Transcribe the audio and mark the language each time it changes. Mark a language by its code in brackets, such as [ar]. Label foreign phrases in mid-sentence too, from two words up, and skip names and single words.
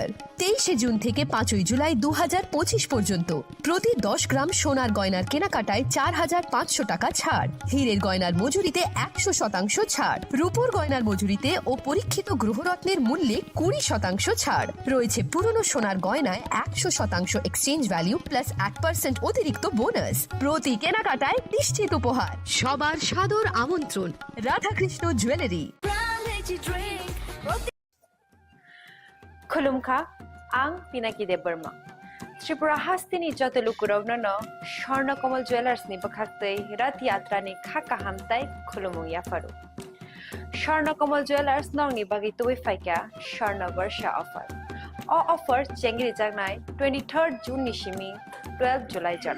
[bn] 23শে জুন থেকে 5ই জুলাই 2025 পর্যন্ত প্রতি 10 গ্রাম সোনার গয়নার কেনাকাটায় 4500 টাকা ছাড়, হীরের গয়নার মজুরিতে 100% ছাড়, রূপোর গয়নার মজুরিতে ও পরীক্ষিত গ্রহরত্নের মূল্যে 20% ছাড় রয়েছে। পুরনো সোনার গয়নায় 100% [en] exchange value [bn] প্লাস 8% অতিরিক্ত বোনাস। প্রতি কেনাকাটায় নিশ্চিত উপহার। সবার সাদর আমন্ত্রণ রাধাকৃষ্ণ জুয়েলারি। [trp] खुलुमखा आं पिनाकी देबबर्मा त्रिपुरा हास्तिनि जतलुकुरावनो स्वर्णकमल ज्वेलार्स नि बखाक्तै रथ यात्रा नि खाका हामताय खुलुमु याफारु। स्वर्णकमल ज्वेलार्स नंगनि बागै तुबै फाइका स्वर्ण वर्षा ऑफर। ओ ऑफर चेंगरि जागनाय 23 जून नि सिमी 12 जुलाई जरा।